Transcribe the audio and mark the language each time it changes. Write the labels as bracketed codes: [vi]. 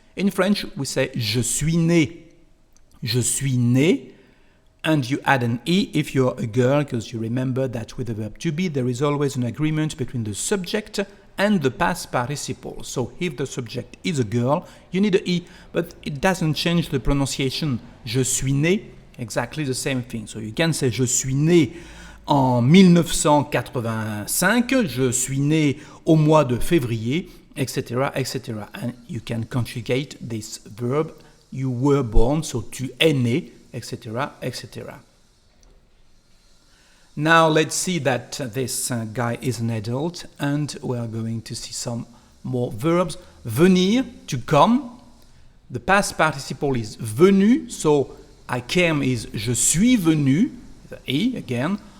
[en] In French, we say [fr] je suis né. Je suis né. [en] And you add an E if you're a girl, because you remember that with the verb to be, there is always an agreement between the subject and the past participle. So if the subject is a girl, you need an E, but it doesn't change the pronunciation. [fr] Je suis né, [en] exactly the same thing. So you can say [fr] je suis né en 1985, je suis né au mois de février, etc., etc. [en] And you can conjugate this verb, you were born, so [fr] tu es né, [en] etc., etc. Now let's see that this guy is an adult and we are going to see some more verbs. Venir, to come. The past participle is venu, so I came is [fr] je suis venu, [en] the E again.